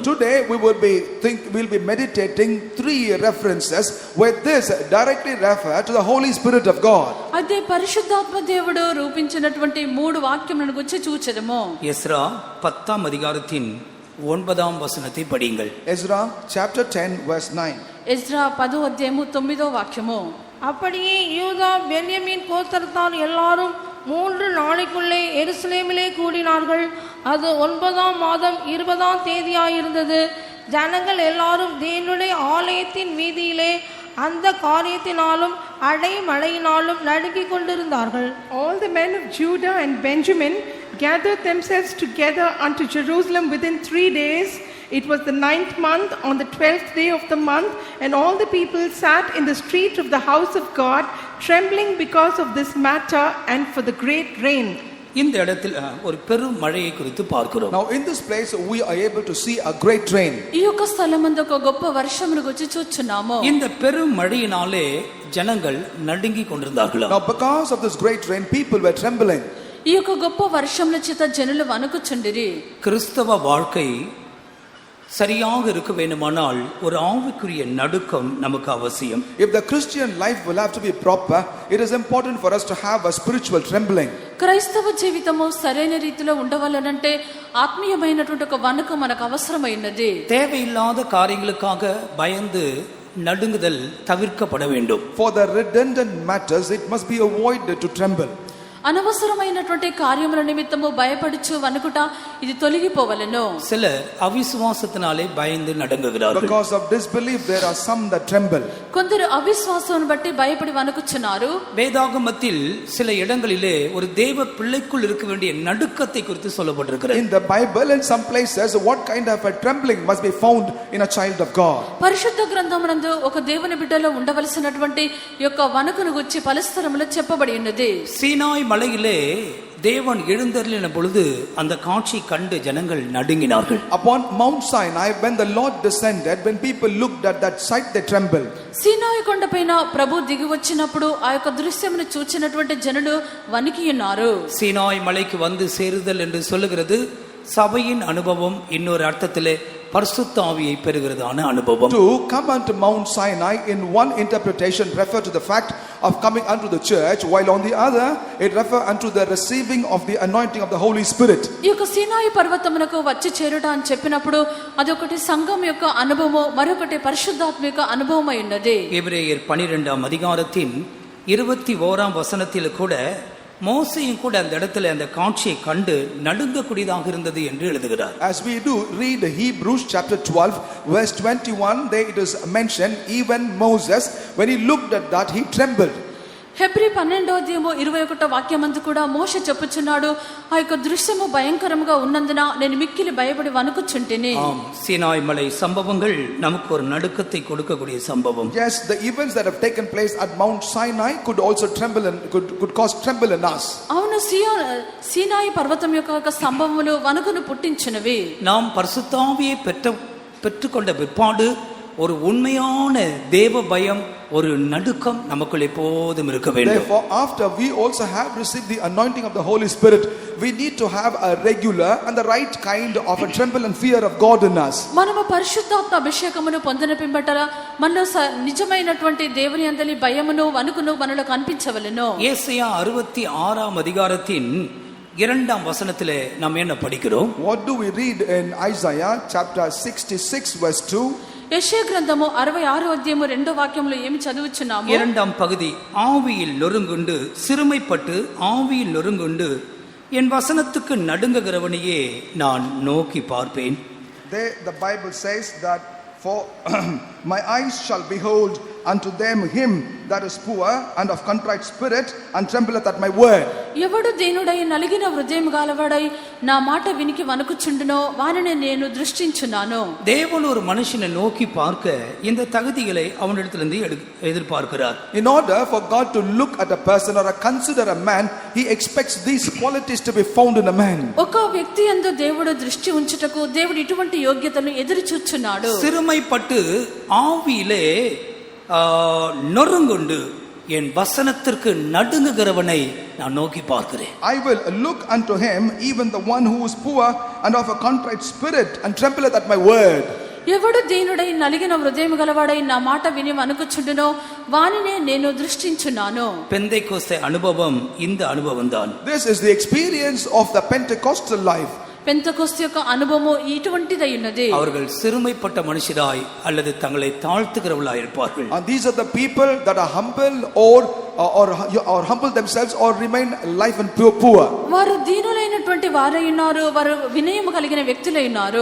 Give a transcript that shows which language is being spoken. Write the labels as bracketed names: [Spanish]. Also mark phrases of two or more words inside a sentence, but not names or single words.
[English] Today we will be meditating 3 references where this directly refer to the Holy Spirit of God. [Telugu] అదే పరిశుద్ధాత్మ దేవుడు రూపించినటువంటి 3 వాక్యములను గురించి చూచెదము. [Tamil] எஸ்ரா 10ஆம் அதிகாரத்தின் 9ஆம் வசனத்தை படியுங்கள். [English] Ezra chapter 10 verse 9. [Telugu] ఎజ్రా 10వ అధ్యాయము 9వ వాక్యము. [Tamil] அப்படியே யூதா பென்யமீன் கோத்திரத்தார் எல்லாரும் 3 நாளைக்குள்ளே எருசலேமிலே கூடினார்கள். அது 9ஆம் மாதம் 20ஆம் தேதியாயிருந்தது. ஜனங்கள் எல்லாரும் தேவனுடைய ஆலயத்தின் வீதியிலே அந்த காரியத்தினாலும் அடைமழையினாலும் நடுங்கிக் கொண்டிருந்தார்கள். [English] All the men of Judah and Benjamin gathered themselves together unto Jerusalem within 3 days. It was the 9th month, on the 12th day of the month, and all the people sat in the street of the house of God, trembling because of this matter and for the great rain. [Tamil] இந்த இடத்தில் ஒரு பெரும் மழையை குறித்து பார்க்கிறோம். [English] Now in this place we are able to see a great rain. [Telugu] ఈ యొక్క స్థలమందు ఒక గొప్ప వర్షమును గురించి చూచున్నాము. [Tamil] இந்த பெரும் மழையினாலே ஜனங்கள் நடுங்கிக் கொண்டிருந்தார்கள். [English] Now because of this great rain people were trembling. [Telugu] ఈ యొక్క గొప్ప వర్షముల చేత జనులు వణుకుచుండిరి. [Tamil] கிறிஸ்தவ வாழ்க்கை சரியாக இருக்க வேண்டுமானால் ஒரு ஆவிக்குரிய நடுக்கம் நமக்கு அவசியம். [English] If the Christian life will have to be proper, it is important for us to have a spiritual trembling. [Telugu] క్రైస్తవ జీవితము సరైన రీతిలో ఉండవాలనంటే ఆత్మీయమైనటువంటి ఒక వణుకు మనకు అవసరమైనది. [Tamil] தேவையில்லாத காரியங்களுக்காக பயந்து நடுங்குதல் தவிர்க்கப்பட வேண்டும். [English] For the redundant matters it must be avoided to tremble. [Telugu] అనవసరమైనటువంటి కార్యముల నిమిత్తము భయపడుచు వణుకుట ఇది తొలగిపోవలెను. [Tamil] சிலர் அவிசுவாசத்தினாலே பயந்து நடுங்குகிறார்கள். [English] Because of disbelief there are some that tremble. [Telugu] కొందరు అవిశ్వాసమును బట్టి భయపడి వణుకుచున్నారు. [Tamil] வேதாகமத்தில் சில இடங்களிலே ஒரு தேவ பிள்ளைக்குள் இருக்க வேண்டிய நடுக்கத்தை குறித்து சொல்லப்பட்டிருக்கிறது. [English] In the Bible in some places what kind of a trembling must be found in a child of God. [Telugu] పరిశుద్ధ గ్రంథమునందు ఒక దేవుని బిడ్డలో ఉండవలసినటువంటి యొక్క వణుకును గురించి పలు స్థలములో చెప్పబడి ఉన్నది. [Tamil] சீனாய் மலையிலே தேவன் எழுந்தருளின பொழுது அந்த காட்சி கண்டு ஜனங்கள் நடுங்கினார்கள். [English] Upon Mount Sinai when the Lord descended, when people looked at that sight they trembled. [Telugu] సీనాయి కొండపైన ప్రభు దిగి వచ్చినప్పుడు ఆ యొక్క దృశ్యమును చూచినటువంటి జనులు వణికి ఉన్నారు. [Tamil] சீனாய் மலைக்கு வந்து சேருதல் என்று சொல்லுகிறது சபையின் அனுபவம், இன்னொரு அர்த்தத்திலே பரிசுத்த ஆவியை பெறுகிறதான அனுபவம். [English] To come unto Mount Sinai in one interpretation refer to the fact of coming unto the church, while on the other it refer unto the receiving of the anointing of the Holy Spirit. [Telugu] ఈ యొక్క సీనాయి పర్వతమునకు వచ్చి చేరుట అని చెప్పినప్పుడు అదొకటి సంఘం యొక్క అనుభవము, మరొకటి పరిశుద్ధాత్మ యొక్క అనుభవం అయి ఉన్నది. [Tamil] எபிரேயர் 12ஆம் அதிகாரத்தின் 21ஆம் வசனத்தில் கூட மோசேயும் கூட அந்த இடத்துல அந்த காட்சியை கண்டு நடுங்கக்கூடியதாக இருந்தது என்று எழுதுகிறார். [English] As we do read Hebrews chapter 12 verse 21, there it is mentioned even Moses when he looked at that he trembled. [Telugu] హెబ్రీ 12వ అధ్యాయము 21వ వాక్యమందు కూడా మోషే చెప్పుచున్నాడు, ఆ యొక్క దృశ్యము భయంకరముగా ఉన్నందున నేను మిక్కిలి భయపడి వణుకుచుంటిని. [Tamil] ஆம், சீனாய் மலை சம்பவங்கள் நமக்கு ஒரு நடுக்கத்தை கொடுக்கக்கூடிய சம்பவம். [English] Yes, the events that have taken place at Mount Sinai could also tremble and could cause tremble in us. [Telugu] అవును, సీనాయి పర్వతం యొక్క సంభవములు వణుకును పుట్టించినవి. [Tamil] நாம் பரிசுத்த ஆவியை பெற்றுக்கொண்ட பிற்பாடு ஒரு உண்மையான தேவ பயம், ஒரு நடுக்கம் நமக்குள் எப்போதும் இருக்க வேண்டும். [English] Therefore, after we also have received the anointing of the Holy Spirit, we need to have a regular and the right kind of a tremble and fear of God in us. [Telugu] మనము పరిశుద్ధాత్మ అభిషేకమును పొందిన పిమ్మట మనలో నిజమైనటువంటి దేవుని యందలి భయమును వణుకును మనలో కనిపించవలెను. [Tamil] ஏசாயா 66 அதிகாரத்தின் 2ஆம் வசனத்திலே நாம் என்ன படிக்கிறோம்? [English] What do we read in Isaiah chapter 66 verse 2? [Telugu] యెషయా గ్రంథము 66 అధ్యాయము 2వ వాక్యంలో ఏమి చదువుచున్నాము? [Tamil] 2ஆம் பகுதி, ஆவியில் நொறுங்குண்டு சிறுமைப்பட்டு ஆவியில் நொறுங்குண்டு என் வசனத்துக்கு நடுங்குகிறவனையே நான் நோக்கி பார்ப்பேன். [English] There the Bible says that for my eyes shall behold unto them him that is poor and of contrite spirit and trembleth at my word. [Telugu] ఎవడు దీనుడై నలిగిన హృదయము గలవాడై నా మాట వినికి వణుకుచుండునో వానిని నేను దృష్టించున్నాను. [Tamil] தேவன் ஒரு மனுஷனை நோக்கி பார்க்க இந்த தகுதிகளை அவனிடத்திலிருந்து எதிர்பார்க்கிறார். [English] In order for God to look at a person or consider a man, he expects these qualities to be found in a man. [Telugu] ఒక వ్యక్తి యందు దేవుడు దృష్టి ఉంచుటకు దేవుడు ఇటువంటి యోగ్యతను ఎదురు చూచున్నాడు. [Tamil] சிறுமைப்பட்டு ஆவியிலே நொறுங்குண்டு என் வசனத்திற்கு நடுங்குகிறவனை நான் நோக்கி பார்க்கிறேன். [English] I will look unto him, even the one who is poor and of a contrite spirit and trembleth at my word. [Telugu] ఎవడు దీనుడై నలిగిన హృదయము గలవాడై నా మాట విని వణుకుచుండునో వానినే నేను దృష్టించున్నాను. [Tamil] பெந்தைக்கோஸ்தே அனுபவம் இந்த அனுபவம் தான். [English] This is the experience of the Pentecostal life. [Telugu] పెంతెకొస్తు యొక్క అనుభవము ఇటువంటిదై ఉన్నది. [Tamil] அவர்கள் சிறுமைப்பட்ட மனுஷராய் அல்லது தங்களை தாழ்த்துகிறவர்களாய் இருப்பார்கள். [English] And these are the people that are humble or humble themselves or remain life and poor. [Telugu] వారు దీనులైనటువంటి వారై ఉన్నారు, వారు వినయము కలిగిన వ్యక్తులై ఉన్నారు.